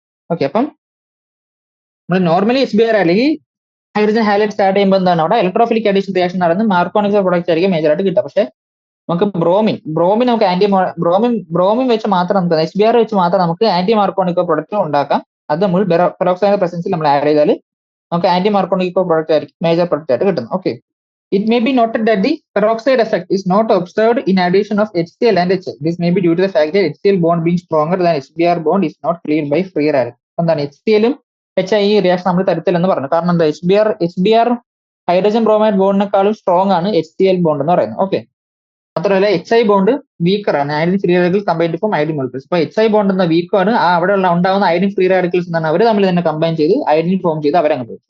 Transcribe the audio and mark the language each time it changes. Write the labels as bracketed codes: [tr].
[ml] Okay, അപ്പം നമ്മൾ normally HBr അല്ലെങ്കിൽ ഹൈഡ്രജൻ ഹാലൈഡ് സ്റ്റാർട്ട് ചെയ്യുമ്പോൾ എന്താണ് അവിടെ ഇലക്ട്രോഫിലിക് അഡീഷൻ റിയാക്ഷൻ നടന്ന് മാർക്കോണിക് പ്രൊഡക്റ്റ് ആയിരിക്കും മേജർ ആയിട്ട് കിട്ടുക. പക്ഷെ നമുക്ക് ബ്രോമിൻ നമുക്ക് ബ്രോമിൻ വെച്ച് മാത്രം നമുക്ക് HBr വെച്ച് മാത്രം നമുക്ക് ആന്റി മാർക്കോണിക് പ്രൊഡക്റ്റ് ഉണ്ടാക്കാം. അത് നമ്മൾ പെറോക്സൈഡ് പ്രസൻസിൽ നമ്മൾ ആഡ് ചെയ്താൽ നമുക്ക് ആന്റി മാർക്കോണിക് പ്രൊഡക്റ്റ് ആയിരിക്കും മേജർ പ്രൊഡക്റ്റ് ആയിട്ട് കിട്ടുന്നത്. [en] Okay, it may be noted that the peroxide effect is not observed in addition of HCl and HL. This may be due to the fact that HCl bond being stronger than HBr bond is not cleared by free radical. [ml] എന്താണ് HCl-ഉം HI ഈ reaction നമ്മൾ തരത്തില്ലെന്ന് പറഞ്ഞു. കാരണം എന്താ, HBr hydrogen bromide ബോണ്ടിനെക്കാളും strong ആണ് HCl bond എന്ന് പറയുന്നത്. Okay, മാത്രമല്ല HI ബോണ്ട് വീക്കർ ആണ്, iodine free radicals combined form iodine molecules. അപ്പൊ HI ബോണ്ട് എന്ന വീക്കാണ്, അവിടെ ഉണ്ടാവുന്ന അയഡിൻ ഫ്രീ റാഡിക്കൽസ് എന്നാണ് അവർ തമ്മിൽ തന്നെ കമ്പൈൻ ചെയ്ത് അയഡിൻ ഫോം ചെയ്ത് അവരങ്ങ് പോകും.